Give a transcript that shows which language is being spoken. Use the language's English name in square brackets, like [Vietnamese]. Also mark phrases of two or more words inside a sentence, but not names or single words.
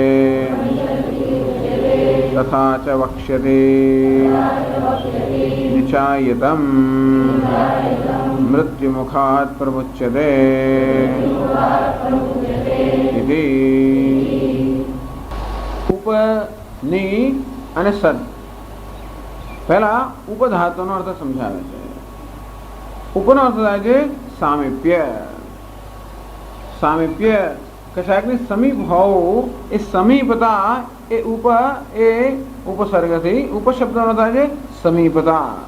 [Sanskrit] तथा च वक्ष्यते निचायतम् मृत्युमुखात् प्रमुच्यते इति. [Gujarati] उप, नि અને સદ. પહેલા ઉપધાતુનો અર્થ સમજાવે છે. ઉપનો અર્થ થાય છે સામીપ્ય. સામીપ્ય કશાકની સમીપ હોવું, એ સમીપતા એ ઉપસર્ગથી ઉપશબ્દનો થાય છે સમીપતા.